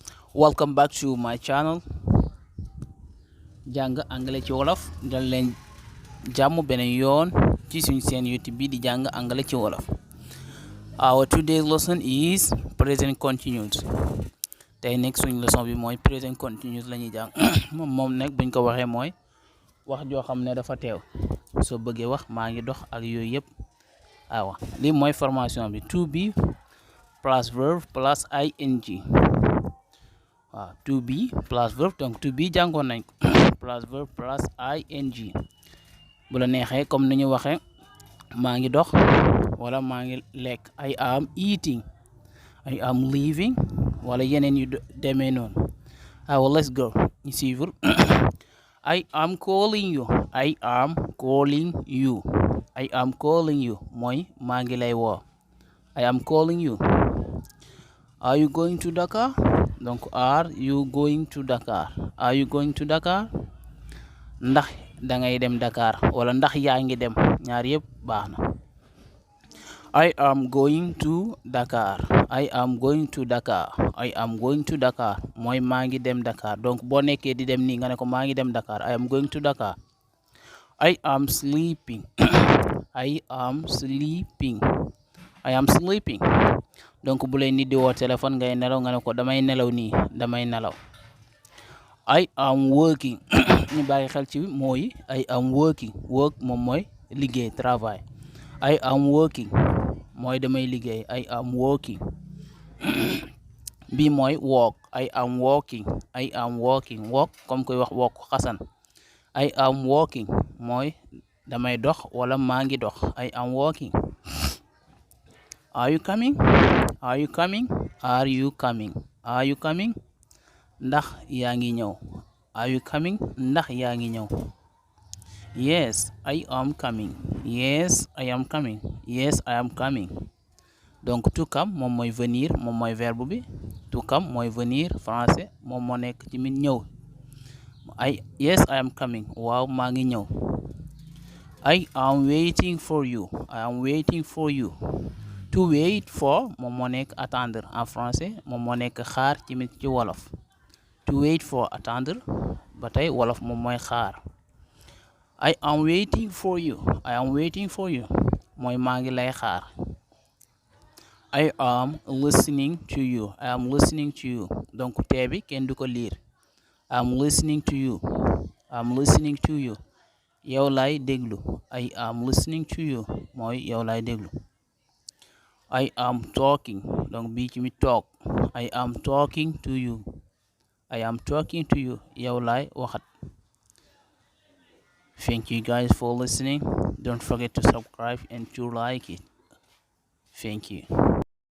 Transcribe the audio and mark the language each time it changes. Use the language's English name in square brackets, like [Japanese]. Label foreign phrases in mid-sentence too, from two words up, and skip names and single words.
[English] Welcome back to my channel [Wolof] jàng anglais ci wolof. dal leen jàmm beneen yoon ci suñ seen YouTube bi di jàng anglais ci wolof. [English] Our today's lesson is present continuous. [Wolof] tey nekk suñ leçon bi mooy [English] present continuous [Wolof] la ñuy jàng moom nag buñ ko waxee mooy wax joo xam ne dafa teew soo bëggee wax maa ngi dox ak yooyu yëpp. waaw lii mooy [English] formation bi to be plus verb plus ing. waaw to be plus verb donc to be [Wolof] jàngoon nañ ko [English] plus verb plus ing. [Wolof] bu la neexee comme ni ñu waxee maa ngi dox wala maa ngi lekk [English] I am eating, I am living [Wolof] wala yeneen yu demee noonu. [English] Let's go ñu suivre. I am calling you, I am calling you, I am calling you [Wolof] mooy maa ngi lay woo. [English] I am calling you. Are you going to Dakar? Donc are you going to Dakar? Are you going to Dakar? [Wolof] Ndax dangay dem Dakar wala ndax yaa ngi dem, ñaar yëpp baax na. [English] I am going to Dakar. I am going to Dakar. I am going to Dakar [Wolof] mooy maa ngi dem Dakar. Donc boo nekkee di dem nii nga ne ko maa ngi dem Dakar. [English] I am going to Dakar. I am sleeping. I am sleeping. I am sleeping. [Wolof] Donc bu lay nit di woo téléphone ngay nelaw nga ne ko damay nelaw nii, damay nelaw. [English] I am working. [Wolof] ñu bàyyi xel ci mooy [English] I am working. [Wolof] Work moom mooy liggéey, [French] travail. [English] I am working [Wolof] mooy damay liggéey. [English] I am working. [Wolof] bi mooy [English] walk. I am walking. I am walking. Walk [Wolof] comme koy wax walk xasan. [English] I am walking [Wolof] mooy damay dox wala maa ngi dox. [English] I am walking. Are you coming? Are you coming? Are you coming? Are you coming? [Wolof] Ndax yaa ngi ñëw. [English] Are you coming? [Wolof] Ndax yaa ngi ñëw. [English] Yes, I am coming. Yes, I am coming. Yes, I am coming. Donc to come [Wolof] moom mooy venir, moom mooy verbe bi. [English] To come [Wolof] mooy [French] venir français [Wolof] moom moo nekk ci min ñëw. [English] Yes, I am coming. [Wolof] Waaw maa ngi ñëw. [English] I am waiting for you. I am waiting for you. To wait for [Wolof] moom moo nekk [French] attendre en français [Wolof] moom moo nekk xaar ci wolof. [English] To wait for [Wolof] attendre ba tey wolof moom mooy xaar. [English] I am waiting for you. I am waiting for you [Wolof] mooy maa ngi lay xaar. [English] I am listening to you. I am listening to you donc [Wolof] tee bi kenn du ko liir. [English] I am listening to you. I am listening to you [Wolof] yow lay déglu. [English] I am listening to you [Wolof] mooy yow lay déglu. [English] I am talking [Wolof] donc bii ci mi toog. [English] I am talking to you. I am talking to you [Wolof] yow lay waxat. [English] Thank you guys for listening. Don't forget to subscribe and to like it. Thank you.